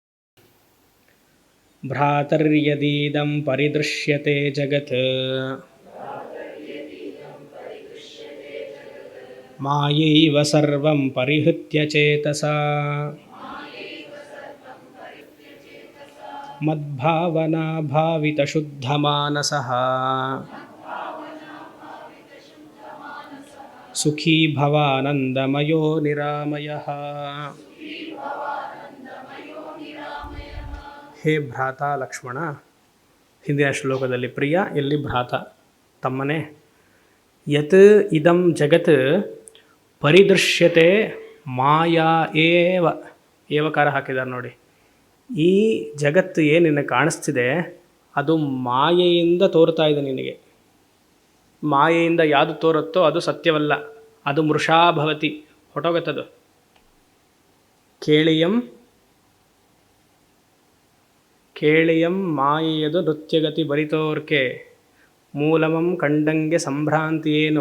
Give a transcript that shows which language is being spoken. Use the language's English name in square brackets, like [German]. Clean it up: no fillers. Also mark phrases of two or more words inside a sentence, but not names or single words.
[Sanskrit] ಭ್ರಾತರ್ಯದೀದಂ ಪರಿದೃಶ್ಯತೆ ಜಗತ್ ಮಾಯೈವ ಸರ್ವಂ ಪರಿಹೃತ್ಯ ಚೇತಸಾ ಮದ್ಭಾವನಾ ಭಾವಿತ ಶುದ್ಧ ಮಾನಸಃ ಸುಖೀ ಭವಾನಂದಮಯೋ ನಿರಾಮಯಃ. ಹೇ ಭ್ರಾತ [Kannada] ಲಕ್ಷ್ಮಣ, ಹಿಂದಿನ ಶ್ಲೋಕದಲ್ಲಿ ಪ್ರಿಯ, ಎಲ್ಲಿ ಭ್ರಾತ ತಮ್ಮನೇ. [Sanskrit] ಯತ್ ಇದಂ ಜಗತ್ ಪರಿದೃಶ್ಯತೆ ಮಾಯಾ ಏವ, [Kannada] ಏವಕಾರ ಹಾಕಿದ್ದಾರೆ ನೋಡಿ. ಈ ಜಗತ್ತು ಏನು ನಿನಗೆ ಕಾಣಿಸ್ತಿದೆ ಅದು ಮಾಯೆಯಿಂದ ತೋರ್ತಾ ಇದೆ ನಿನಗೆ. ಮಾಯೆಯಿಂದ ಯಾವುದು ತೋರುತ್ತೋ ಅದು ಸತ್ಯವಲ್ಲ, ಅದು ಮೃಷಾಭವತಿ, ಹೊಟ್ಟೋಗತ್ತದು. ಕೇಳಿಯಂ ಮಾಯೆಯದು ನೃತ್ಯಗತಿ ಬರಿತೋರ್ಕೆ ಮೂಲಮಂ ಕಂಡಂಗೆ ಸಂಭ್ರಾಂತಿ ಏನು.